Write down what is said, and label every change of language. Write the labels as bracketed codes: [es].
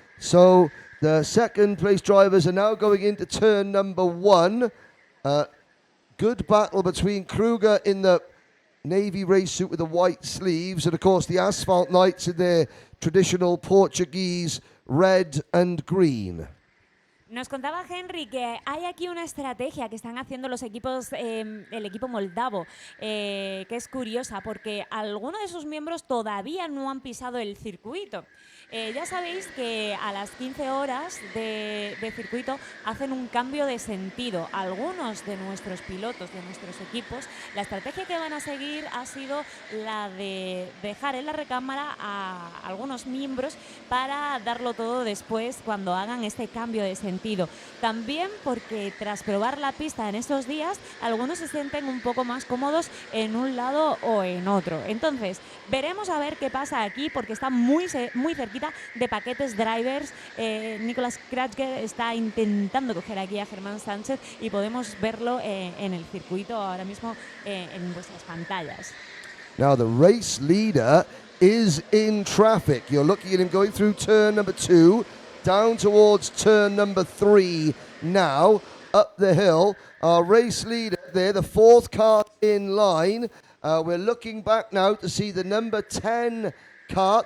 [en] So the second place drivers are now going into turn number 1. Good battle between Kruger in the navy race suit with the white sleeves and of course the Asphalt Knights in their traditional Portuguese red and green. [es] Nos contaba Henry que hay aquí una estrategia que están haciendo los equipos, el equipo moldavo, que es curiosa porque algunos de sus miembros todavía no han pisado el circuito. Ya sabéis que a las 15 horas de circuito hacen un cambio de sentido. Algunos de nuestros pilotos, de nuestros equipos, la estrategia que van a seguir ha sido la de dejar en la recámara a algunos miembros para darlo todo después cuando hagan este cambio de sentido. También porque tras probar la pista en estos días, algunos se sienten un poco más cómodos en un lado o en otro. Entonces, veremos a ver qué pasa aquí porque está muy cerquita de Paquetes Drivers. Nicolás Kratger está intentando coger aquí a Germán Sánchez y podemos verlo en el circuito ahora mismo en vuestras pantallas. [en] Now the race leader is in traffic. You're looking at him going through turn number 2, down towards turn number 3 now, up the hill. Our race leader there, the 4th car in line. We're looking back now to see the number 10 car.